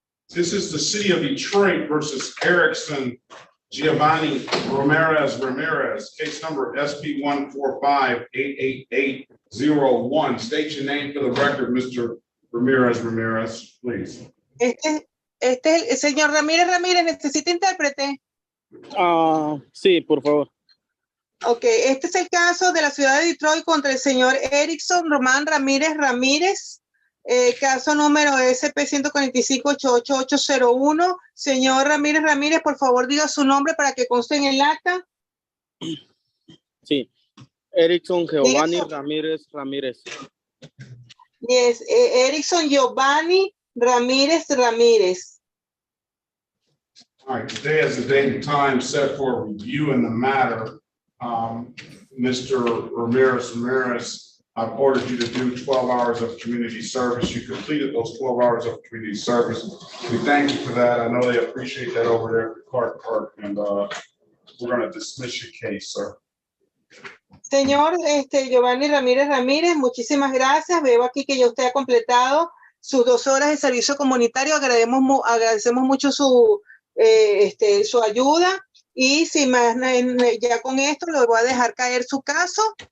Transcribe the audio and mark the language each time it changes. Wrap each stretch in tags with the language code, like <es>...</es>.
<en>This is the city of Detroit versus Erickson Giovanni Ramirez, case number SP 145-88801. State your name for the record, Mr. Ramirez, please.</en> <es>Este es el señor Ramírez, ¿necesita intérprete? Sí, por favor. Ok, este es el caso de la ciudad de Detroit contra el señor Erickson Román Ramírez. Caso número SP 145-88801. Señor Ramírez, por favor, diga su nombre para que conste en el acta. Sí. Erickson Giovanni Ramírez.</es> <en>Yes, Erickson Giovanni Ramírez. All right, today is the date and time set for review in the matter. Mr. Ramirez, I've ordered you to do 12 hours of community service. You completed those 12 hours of community service. We thank you for that. I know they appreciate that over there at the Clark Park, and we're going to dismiss your case, sir.</en> <es>Señor Giovanni Ramírez, muchísimas gracias. Veo aquí que ya usted ha completado sus 2 horas de servicio comunitario. Agradecemos mucho su ayuda. Y sin más, ya con esto lo voy a dejar caer su caso.</es>